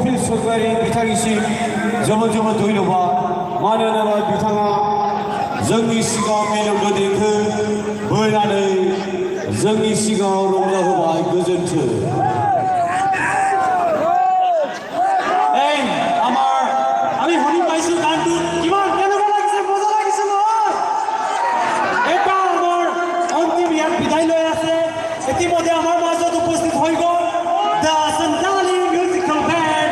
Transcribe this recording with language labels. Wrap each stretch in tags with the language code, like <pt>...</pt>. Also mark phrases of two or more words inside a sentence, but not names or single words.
<brx>सरकारि बिथांनिसिम जोबोद जोबोद धन्यबाद मानोना बिथाङा जोंनि सिगाङाव मिलौदो देंखो बोनानै जोंनि सिगाङाव रंजाहोबाय गोजोन्थों।</brx> <as>ইতিমধ্যে আমার মাজত উপস্থিত হৈ গ'ল দ্য সান্তালী মিউজিকেল ব্যান্ড।</as>